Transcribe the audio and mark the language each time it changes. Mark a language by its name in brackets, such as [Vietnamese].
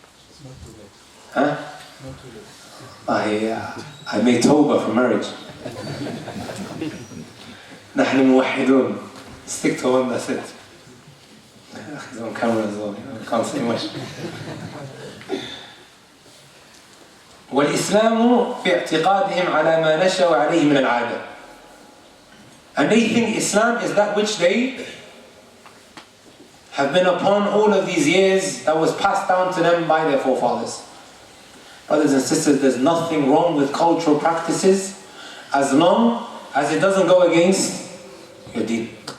[English] It's not too late. Huh? Not too late. I made tawbah for marriage. [Arabic] نحن موحدون. [English] Stick to one, that's it. He's on camera as well, I can't say much. [Arabic] والإسلام في اعتقادهم على ما نشأوا عليه من العادة. [English] And they think Islam is that which they have been upon all of these years, that was passed down to them by their forefathers. Brothers and sisters, there's nothing wrong with cultural practices as long as it doesn't go against your deen.